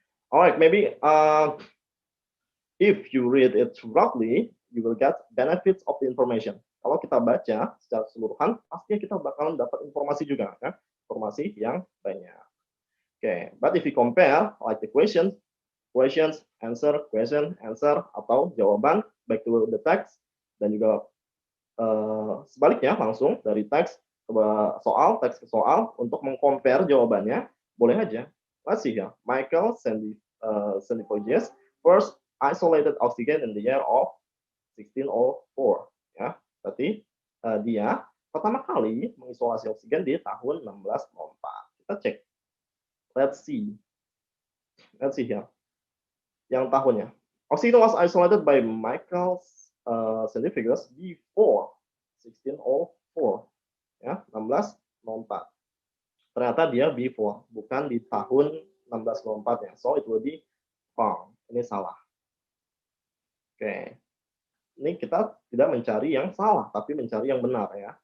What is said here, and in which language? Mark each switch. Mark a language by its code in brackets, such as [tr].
[en] Alright, maybe if you read it roughly, you will get benefits of the information. [id] Kalau kita baca secara keseluruhan, pastinya kita bakalan dapat informasi juga, ya? Informasi yang banyak. [en] Okay, but if you compare like the questions, answer, question, answer, [id] atau jawaban [en] back to the text, [id] dan juga sebaliknya langsung dari teks ke soal, teks ke soal untuk mengcompare jawabannya, boleh aja. [en] Let's see here. Michael Sandivogius first isolated oxygen in the year of 1604. [id] Ya, berarti dia pertama kali mengisolasi oksigen di tahun 1604. Kita cek. [en] Let's see here. [id] Yang tahunnya. [en] Oxygen was isolated by Michael Sandivogius before 1604. [id] Ya, 1604. Ternyata dia before, bukan di tahun 1604 ya. [en] So it will be wrong. [id] Ini salah. Oke. Ini kita tidak mencari yang salah, tapi mencari yang benar ya.